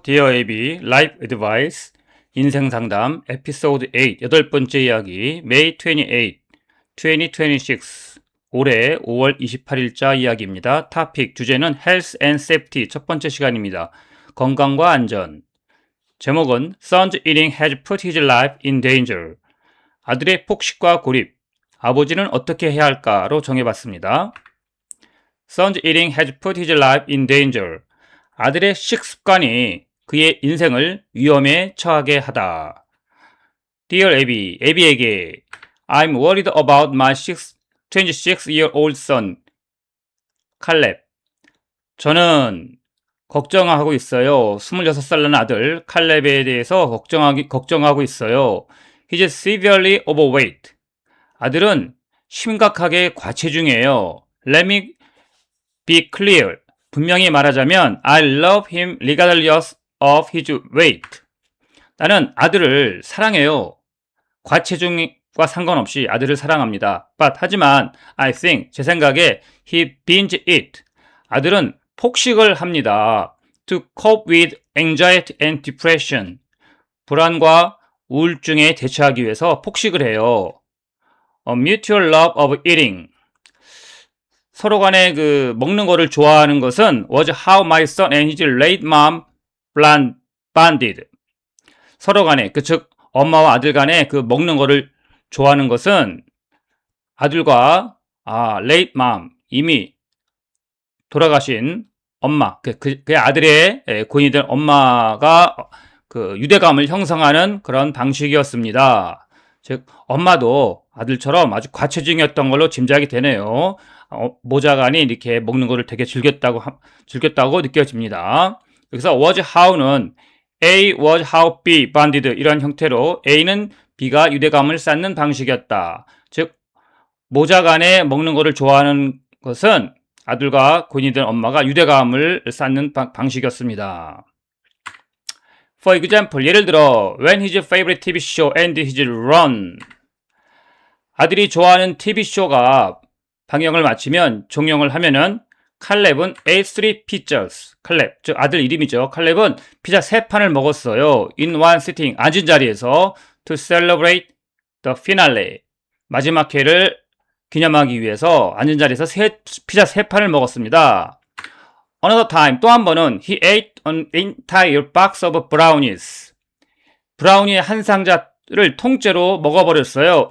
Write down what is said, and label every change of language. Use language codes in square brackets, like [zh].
[ko] Dear AB Life Advice 인생 상담 에피소드 8 8번째 이야기 [en] May 28, 2026 [ko] 올해 5월 28일자 이야기입니다. 토픽 주제는 [en] Health and Safety [ko] 첫 번째 시간입니다. 건강과 안전. 제목은 [en] Son's eating has put his life in danger. [ko] 아들의 폭식과 고립. 아버지는 어떻게 해야 할까로 정해봤습니다. [en] Son's eating has put his life in danger. [ko] 아들의 식습관이 그의 인생을 위험에 처하게 하다. [en] Dear Abby, [ko] 애비에게 [en] I'm worried about my 26-year-old son, 칼렙. [ko] 저는 걱정하고 있어요. 26살 난 아들 칼렙에 대해서 걱정하고 있어요. [en] He's severely overweight. [ko] 아들은 심각하게 과체중이에요. [en] Let me be clear. [ko] 분명히 말하자면 [en] I love him regardless of his weight. [ko] 나는 아들을 사랑해요. 과체중과 상관없이 아들을 사랑합니다. 하지만 [en] I think [ko] 제 생각에 [en] he binge eat. [ko] 아들은 폭식을 합니다. [en] To cope with anxiety and depression. [ko] 불안과 우울증에 대처하기 위해서 폭식을 해요. [en] A mutual love of eating. [ko] 서로 간에 그 먹는 거를 좋아하는 것은 [en] was how my son and his late mom bonded. [ko] 서로 간에 즉 엄마와 아들 간에 그 먹는 거를 좋아하는 것은 아들과 [en] late mom [ko] 이미 돌아가신 엄마 그 아들의 고인이 된 엄마가 그 유대감을 형성하는 그런 방식이었습니다. 즉 엄마도 아들처럼 아주 과체중이었던 걸로 짐작이 되네요. 모자간이 이렇게 먹는 거를 되게 즐겼다고 느껴집니다. 여기서 was how는 [en] A was how B bonded [ko] 이런 형태로 A는 B가 유대감을 쌓는 방식이었다. 즉 모자간에 먹는 거를 좋아하는 것은 아들과 고인이 된 엄마가 유대감을 쌓는 방식이었습니다. [en] For example, [ko] 예를 들어 [en] when his favorite TV show ended his run. [ko] 아들이 좋아하는 TV쇼가 방영을 마치면 종영을 하면은 칼렙은 [en] ate 3 pizzas. [ko] 칼렙, 즉 아들 이름이죠. 칼렙은 피자 3판을 먹었어요. [en] In one sitting, [ko] 앉은 자리에서 [en] to celebrate the finale. [ko] 마지막 회를 기념하기 위해서 앉은 자리에서 피자 3판을 먹었습니다. [en] Another time, [ko] 또 한 번은 [en] he ate an entire box of brownies. [ko] 브라우니 한 상자를 통째로 먹어버렸어요.